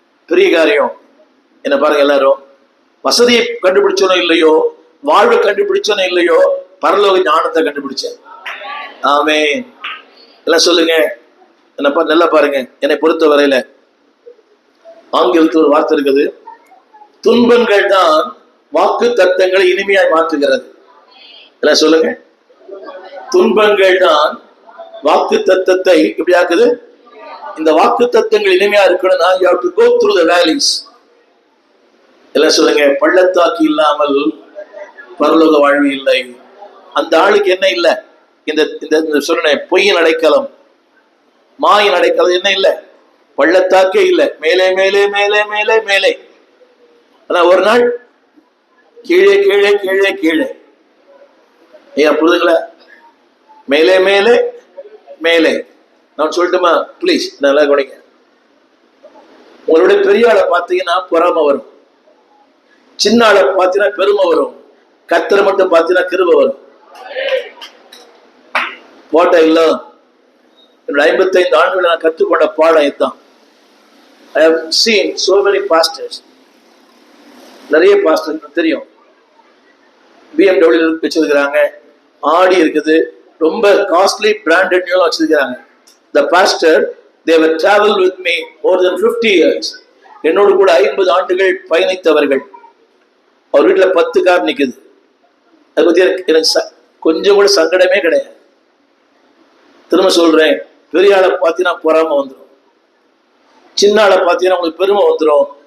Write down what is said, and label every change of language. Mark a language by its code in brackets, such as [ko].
[ta] பெரிய காரியம் என்ன பாருங்க. எல்லாரும் வசதியை கண்டுபிடிச்சோனோ இல்லையோ, வாழ்வை கண்டுபிடிச்சோனோ இல்லையோ, பரலோக ஞானத்தை கண்டுபிடிச்சேன். ஆமென். எல்லாம் சொல்லுங்க. என்னப்பா நல்லா பாருங்க. என்னை பொறுத்த வரையில ஆங்கிலத்தில் ஒரு வார்த்தை இருக்குது, துன்பங்கள் தான் வாக்கு தத்தங்களை இனிமையாய் மாற்றுகிறது. எல்லாம் சொல்லுங்க. துன்பங்கள் தான் வாக்கு தத்தத்தை இப்படி ஆக்குது. இந்த வாக்கு தத்தங்கள் இனிமையா இருக்கணும்னா [en] you have to go through the valleys. [ta] எல்லாம் சொல்லுங்க. பள்ளத்தாக்கு இல்லாமல் பரலோக வாழ்வு இல்லை. அந்த ஆளுக்கு என்ன இல்லை? இந்த சொன்ன பொய்யின் அடைக்கலம், மாயின் அடைக்கலம் என்ன இல்லை? பள்ளத்தாக்கே இல்லை. மேலே மேலே மேலே மேலே மேலே. ஆனா ஒரு நாள் கீழே கீழே கீழே கீழே. ஏன் புரிதுங்களா? மேலே மேலே மேலே. நான் சொல்லட்டுமா? பிளீஸ் நல்லா கவனிங்க. உங்களுடைய பெரிய ஆளை பார்த்தீங்கன்னா பொறாம வரும், சின்ன ஆளை பார்த்தீங்கன்னா பெருமை வரும், கர்த்தரை மட்டும் பார்த்தீங்கன்னா கிருபை வரும். போட்ட இல்ல. 55 ஆண்டுகள் நான் கற்றுக்கொண்ட பாடம் இதுதான். [en] I have seen so many pastors. [ta] நிறைய பாஸ்டர் தெரியும். BMW வச்சிருக்கிறாங்க, ஆடி இருக்குது, ரொம்ப காஸ்ட்லி பிராண்டட் நியூலாம் வச்சிருக்கிறாங்க. [en] The pastor, they were traveled with me more than 50 years. [ta] என்னோடு கூட 50 ஆண்டுகள் பயணித்தவர்கள். அவர் வீட்டுல 10 கார் நிக்குது. அதை பத்தி எனக்கு கொஞ்சம் கூட சங்கடமே கிடையாது. திரும்ப சொல்றேன், பெரிய ஆளை பார்த்தீங்கன்னா பொறாம வந்துடும், சின்ன ஆளை பார்த்தீங்கன்னா உங்களுக்கு பெருமை வந்துடும்.